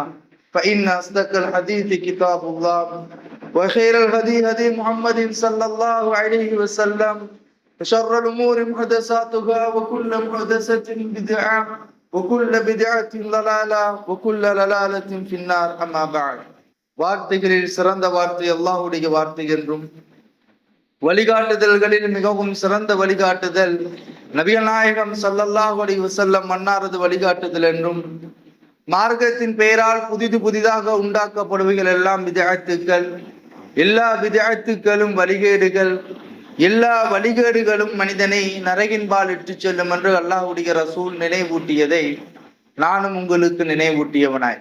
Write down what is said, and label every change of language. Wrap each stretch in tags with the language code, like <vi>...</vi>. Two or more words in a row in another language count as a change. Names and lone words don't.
<ar>فإن أصدق الحديث كتاب الله وخير الهدي هدي محمد صلى الله عليه وسلم وشر الأمور محدثاتها وكل محدثة بدعة وكل بدعة ضلالة وكل ضلالة في النار. أما بعد.</ar> <ta>வார்த்தைகளில் சிறந்த வார்த்தை அல்லாஹ்வுடைய வார்த்தை என்றும், வழிகாட்டுதல்களில் மிகவும் சிறந்த வழிகாட்டுதல் நபிகள் நாயகம்</ta> <ar>صلى الله عليه وسلم</ar> <ta>மன்னாரது வழிகாட்டுதல் என்றும், மார்க்கத்தின் பெயரால் புதிதாக உண்டாக்கப்படுவைகள் எல்லாம் பித்அத்துக்கள், எல்லா பித்அத்துக்களும் வழிகேடுகள், எல்லா வழிகேடுகளும் மனிதனை நரகின்பால் இட்டுச் செல்லும் என்று அல்லாஹ்வுடைய ரசூல் நினைவூட்டியதை நானும் உங்களுக்கு நினைவூட்டியவனாய்.</ta>